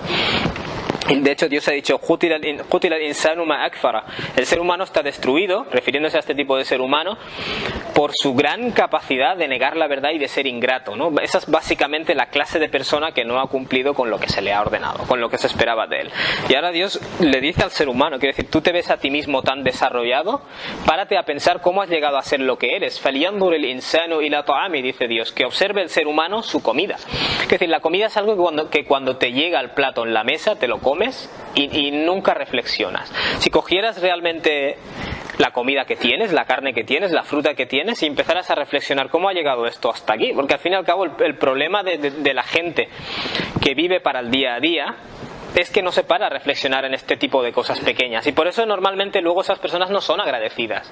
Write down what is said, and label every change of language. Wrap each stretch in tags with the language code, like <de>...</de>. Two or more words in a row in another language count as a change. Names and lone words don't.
<es>De hecho, Dios ha dicho, el ser humano está destruido, refiriéndose a este tipo de ser humano, por su gran capacidad de negar la verdad y de ser ingrato, ¿no? Esa es básicamente la clase de persona que no ha cumplido con lo que se le ha ordenado, con lo que se esperaba de él. Y ahora Dios le dice al ser humano, quiere decir, tú te ves a ti mismo tan desarrollado, párate a pensar cómo has llegado a ser lo que eres.</es> <ar>فَلْيَنْظُرِ الْإِنسَانُ إِلَى طَعَامِهِ,</ar> <es>dice Dios, que observe el ser humano su comida. Es decir, la comida es algo que cuando te llega al plato en la mesa, te lo comes y nunca reflexionas. Si cogieras realmente la comida que tienes, la carne que tienes, la fruta que tienes, y empezaras a reflexionar cómo ha llegado esto hasta aquí, porque al fin y al cabo el problema de la gente que vive para el día a día es que no se para a reflexionar en este tipo de cosas pequeñas, y por eso normalmente luego esas personas no son agradecidas.</es>